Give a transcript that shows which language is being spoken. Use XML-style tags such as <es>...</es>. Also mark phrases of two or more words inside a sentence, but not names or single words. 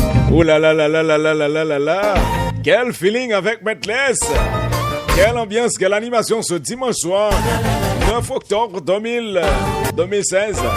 <fr>Oh là là là là là là là là là là. Quel feeling avec Metless. Quelle ambiance, quelle animation ce dimanche soir, 9 octobre 2016.</fr>